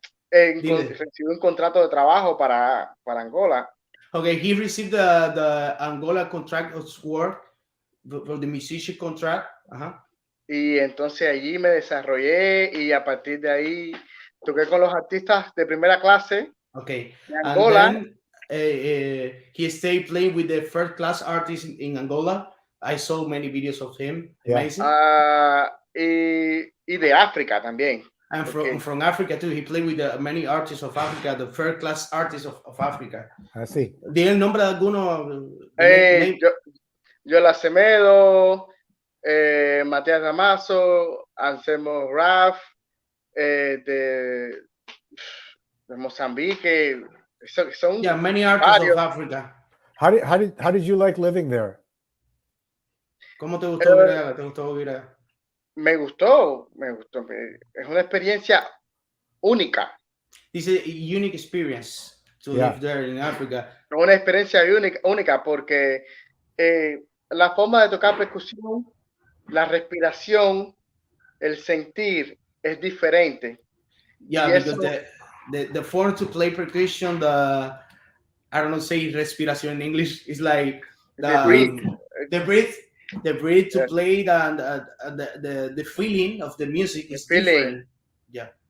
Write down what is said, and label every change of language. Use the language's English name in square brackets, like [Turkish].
[Spanish] Recibió un contrato de trabajo para Angola. [English] Okay, he received the Angola contract of work for the musician contract. [Spanish] Y entonces allí me desarrollé y a partir de ahí toqué con los artistas de primera clase. [English] Okay, [Spanish] de Angola. [English] And then he stayed playing with the first class artists in Angola. I saw many videos of him. Amazing. [Spanish] Y de África también. [English] And from Africa too. He played with many artists of Africa, the first class artists of Africa. [Spanish] Así. ¿Tiene el nombre de alguno? Yola Semedo, Matías Damaso, Anselmo Raf, de Mozambique. [English] Many artists of Africa. How did you like living there? [Spanish] ¿Cómo te gustó vivir allá? Me gustó. Es una experiencia única. [English] It's a unique experience to live there in Africa. [Spanish] Es una experiencia única porque la forma de tocar percusión, la respiración, el sentir es diferente. [English] Because the form to play percussion, I don't know, say respiration in English, is like the breathe to play, and the feeling of the music is different. Yeah.